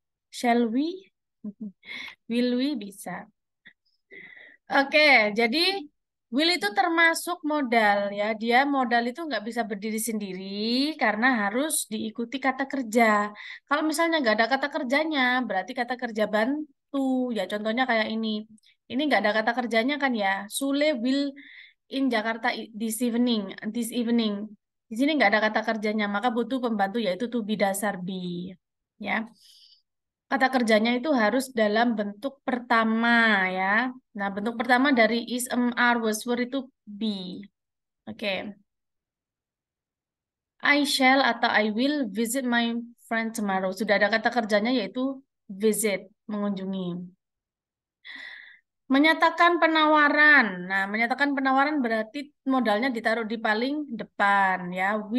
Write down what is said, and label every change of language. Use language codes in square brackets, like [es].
[en] Shall we? Will we [id] bisa. Oke, jadi Will itu termasuk modal ya. Dia modal itu nggak bisa berdiri sendiri karena harus diikuti kata kerja. Kalau misalnya nggak ada kata kerjanya, berarti kata kerja bantu. Ya contohnya kayak ini. Ini nggak ada kata kerjanya kan ya. [en] Sule will in Jakarta this evening. This evening. [id] Di sini nggak ada kata kerjanya, maka butuh pembantu yaitu to be dasar be. Ya. Kata kerjanya itu harus dalam bentuk pertama ya. Nah, bentuk pertama dari is, am, are, was, were itu be. Oke. [en] I shall [id] atau [en] I will visit my friend tomorrow. [id] Sudah ada kata kerjanya yaitu visit, mengunjungi. Menyatakan penawaran. Nah, menyatakan penawaran berarti modalnya ditaruh di paling depan ya.